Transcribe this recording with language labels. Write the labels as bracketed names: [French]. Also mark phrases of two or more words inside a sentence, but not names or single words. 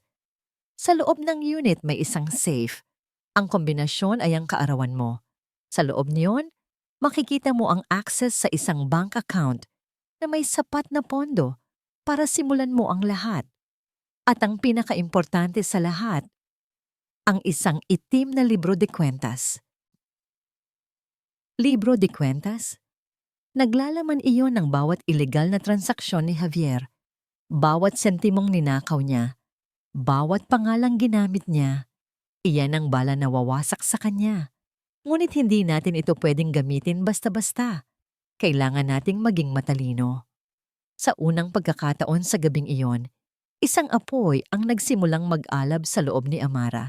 [Filipino] Sa loob ng unit may isang safe. Ang kombinasyon ay ang kaarawan mo. Sa loob niyon, makikita mo ang access sa isang [English] bank account [Filipino] na may sapat na pondo para simulan mo ang lahat. At ang pinakaimportante sa lahat, ang isang itim na [Spanish] libro de cuentas. Libro de cuentas? [Filipino] Naglalaman iyon ng bawat ilegal na transaksyon ni Javier, bawat sentimong ninakaw niya, bawat pangalang ginamit niya. Iyan ang bala na wawasak sa kanya. Ngunit hindi natin ito pwedeng gamitin basta-basta. Kailangan nating maging matalino. Sa unang pagkakataon sa gabing iyon, isang apoy ang nagsimulang mag-alab sa loob ni Amara.